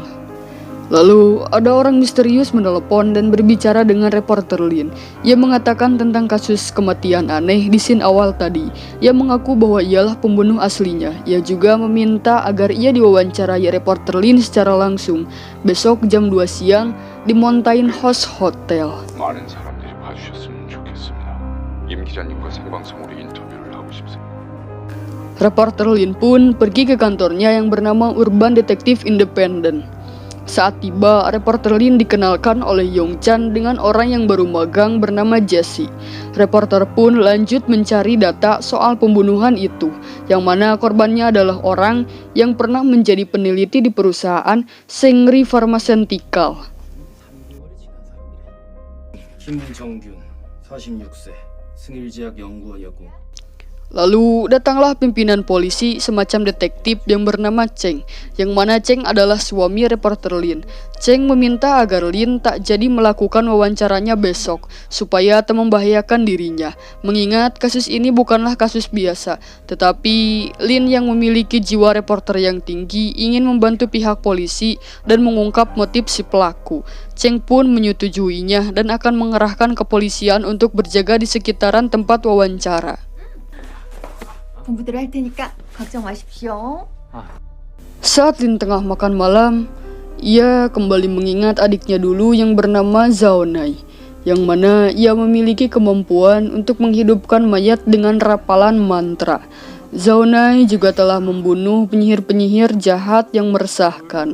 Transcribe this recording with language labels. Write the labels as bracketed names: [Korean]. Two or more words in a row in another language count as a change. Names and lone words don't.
[Indonesian] Lalu, ada orang misterius menelepon dan berbicara dengan reporter Lin. Ia mengatakan tentang kasus kematian aneh di scene awal tadi. Ia mengaku bahwa ialah pembunuh aslinya. Ia juga meminta agar ia diwawancarai reporter Lin secara langsung besok jam 2 siang di Mountain House Hotel. [Korean] 많은 사람들이 봐주셨으면 좋겠습니다. 임 기자님과 생방송으로 인터뷰를 하고 싶습니다. [Indonesian] Reporter Lin pun pergi ke kantornya yang bernama Urban Detective Independent. Saat tiba, reporter Lin dikenalkan oleh Yong Chan dengan orang yang baru magang bernama Jesse. Reporter pun lanjut mencari data soal pembunuhan itu, yang mana korbannya adalah orang yang pernah menjadi peneliti di perusahaan Sengri Pharmaceutical. [Korean] 김정균, 46세, 승일제약 연구원이었고. [Indonesian] Lalu datanglah pimpinan polisi semacam detektif yang bernama Cheng, yang mana Cheng adalah suami reporter Lin. Cheng meminta agar Lin tak jadi melakukan wawancaranya besok, supaya tak membahayakan dirinya. Mengingat kasus ini bukanlah kasus biasa, tetapi Lin yang memiliki jiwa reporter yang tinggi ingin membantu pihak polisi dan mengungkap motif si pelaku. Cheng pun menyetujuinya dan akan mengerahkan kepolisian untuk berjaga di sekitaran tempat wawancara. [Korean] 공부들 할 테니까 걱정 마십시오. [Indonesian] Saat Lin tengah makan malam, ia kembali mengingat adiknya dulu yang bernama Zhao Nai, yang mana ia memiliki kemampuan untuk menghidupkan mayat dengan rapalan mantra. Zhao Nai juga telah membunuh penyihir-penyihir jahat yang meresahkan.